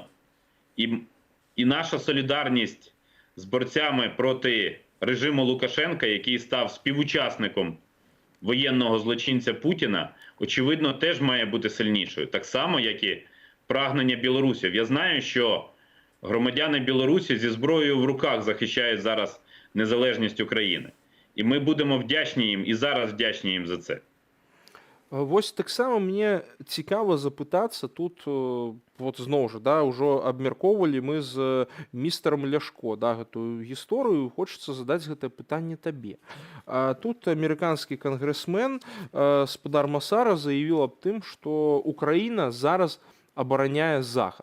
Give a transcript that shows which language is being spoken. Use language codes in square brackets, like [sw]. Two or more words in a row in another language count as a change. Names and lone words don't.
[uk] І наша солідарність з борцями проти режиму Лукашенка, який став співучасником воєнного злочинця Путіна, очевидно, теж має бути сильнішою. Так само, як і прагнення білорусів. Я знаю, що громадяни Білорусі зі зброєю в руках захищають зараз незалежність України. І ми будемо вдячні їм, і зараз вдячні їм за це. [be] Вось таксама мне цікава запытацца тут, вот зноў жа, да, ўжо абмяркоўвалі мы з містарам Ляшко, да, гэтую гісторыю, хочацца задаць гэтае пытанне табе. Тут амерыканскі кангрэсмен спадар Масара заявіў аб тым, што Украіна зараз абараняе захад.